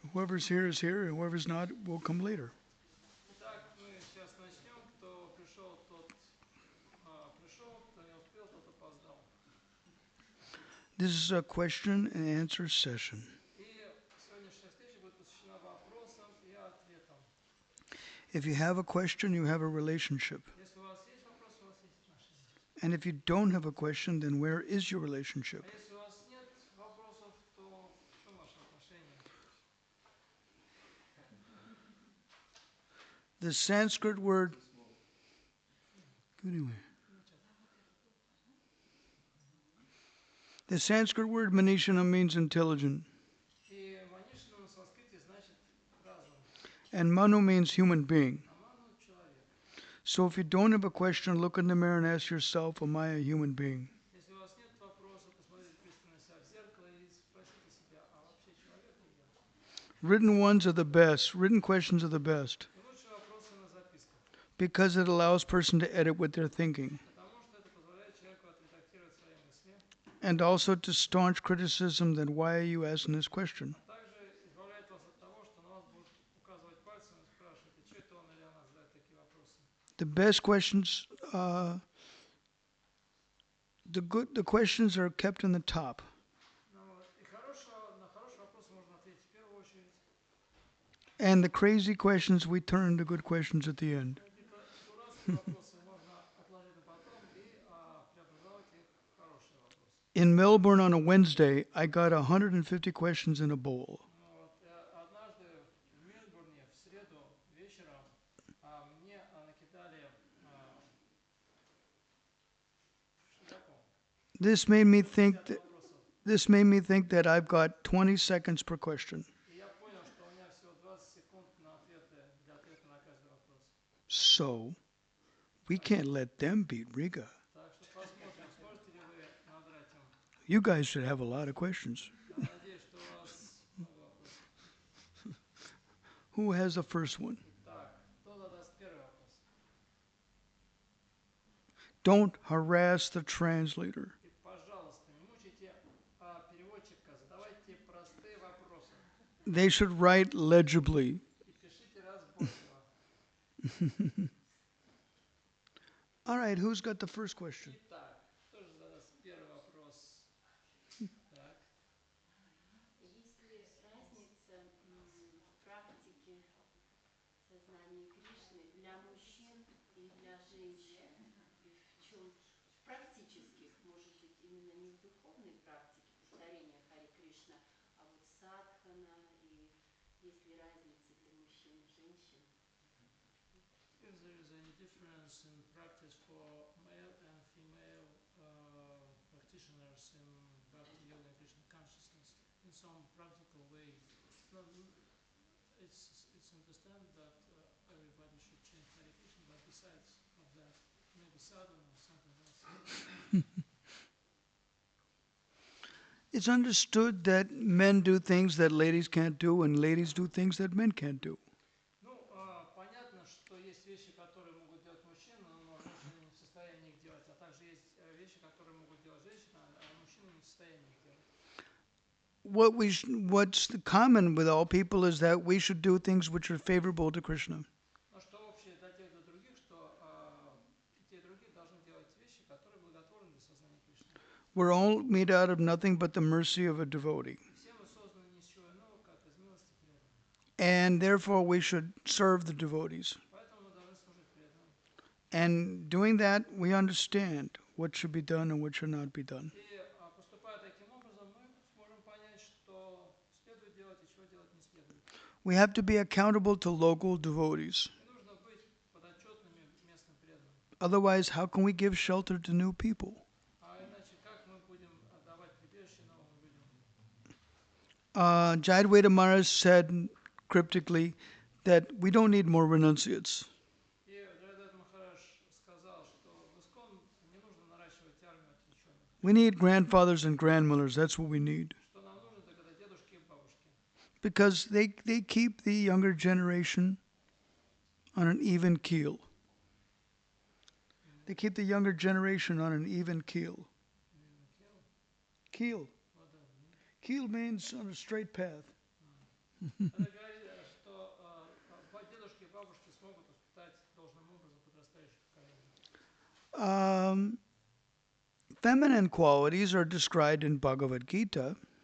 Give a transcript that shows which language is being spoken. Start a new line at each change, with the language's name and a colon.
English: Whoever's here is here, and whoever's not will come later.
Russian: Итак, мы сейчас начнем. Кто пришел, тот пришел, кто не успел, тот опоздал.
English: This is a question and answer session.
Russian: И сегодняшняя встреча будет посвящена вопросам и ответам.
English: If you have a question, you have a relationship.
Russian: Если у вас есть вопрос, у вас есть отношения.
English: And if you don't have a question, then where is your relationship?
Russian: А если у вас нет вопросов, то в чем ваши отношения?
English: The Sanskrit word. Anyway. The Sanskrit word Manishana means intelligent.
Russian: И манишина на санскрите значит разум,
English: And Manu means human being.
Russian: а ману человек.
English: So if you don't have a question, look in the mirror and ask yourself, am I a human being?
Russian: Если у вас нет вопроса, посмотрите пристально себя в зеркало и спросите себя, а вообще человек ли я?
English: Written ones are the best. Written questions are the best.
Russian: И лучшие вопросы на записках.
English: Because it allows person to edit what they're thinking.
Russian: Потому что это позволяет человеку отредактировать свои мысли,
English: And also to staunch criticism that why are you asking this question?
Russian: а также избавляет вас от того, что на вас будут указывать пальцем и спрашивать, а что это он или она задает такие вопросы.
English: The best questions, the questions are kept in the top.
Russian: Ну, вот. И на хорошие вопросы можно ответить в первую очередь.
English: And the crazy questions we turn to good questions at the end.
Russian: Эти дурацкие вопросы можно отложить на потом и преобразовать их в хорошие вопросы.
English: In Melbourne on a Wednesday, I got 150 questions in a bowl.
Russian: Ну, вот. Однажды в Мельбурне в среду вечером мне накидали шляпу
English: This made me
Russian: 150
English: think that,
Russian: вопросов.
English: this made me think that I've got 20 seconds per question.
Russian: И я понял, что у меня всего 20 секунд на ответы, для ответа на каждый вопрос.
English: So, we can't let them beat Riga.
Russian: Так что посмотрим, сможете ли вы надрать им.
English: You guys should have a lot of questions.
Russian: Я надеюсь, что у вас много вопросов.
English: Who has the first one?
Russian: Итак, кто задаст первый вопрос?
English: Don't harass the translator.
Russian: И, пожалуйста, не мучайте переводчика, задавайте простые вопросы.
English: They should write legibly.
Russian: И пишите разборчиво.
English: All right, who's got the first question?
Russian: Итак, кто же задаст первый вопрос? Так. Есть ли разница в практике сознания Кришны для мужчин и для женщин? И в чем практических, может быть, именно не в духовной практике повторения Хари Кришна, а вот садхана, и есть ли разница для мужчин и женщин?
English: If there is any difference in practice for male and female practitioners in Bhakti Yoga and Krishna consciousness in some practical way, it's understand that everybody should chant Hare Krishna, but besides of that, maybe sadhana or something else. It's understood that men do things that ladies can't do, and ladies do things that men can't do.
Russian: Ну, понятно, что есть вещи, которые могут делать мужчины, но женщины не в состоянии их делать, а также есть вещи, которые могут делать женщины, а мужчины не в состоянии их делать.
English: What's common with all people is that we should do things which are favorable to Krishna.
Russian: Но что общее для тех и для других, что и те и другие должны делать вещи, которые благотворны для сознания Кришны.
English: We're all made out of nothing but the mercy of a devotee.
Russian: Все мы созданы ни с чего иного, как из милости преданных.
English: And therefore we should serve the devotees.
Russian: Поэтому мы должны служить преданным.
English: And doing that, we understand what should be done and what should not be done.
Russian: И поступая таким образом, мы сможем понять, что следует делать и чего делать не следует.
English: We have to be accountable to local devotees.
Russian: И нужно быть подотчетными местным преданным.
English: Otherwise, how can we give shelter to new people?
Russian: А иначе как мы будем давать прибежище новым людям?
English: Jayadvaita Maharaj said cryptically that we don't need more renunciates.
Russian: И Джайдат Махарадж сказал, что в Искон не нужно наращивать армию отреченных.
English: We need grandfathers and grandmothers. That's what we need.
Russian: Что нам нужно, так это дедушки и бабушки.
English: Because they keep the younger generation on an even keel. They keep the younger generation on an even keel. Keel. Keel means on a straight path.
Russian: Она говорит, что дедушки и бабушки смогут воспитать должным образом подрастающее поколение.
English: Um, Feminine qualities are described in Bhagavad Gita.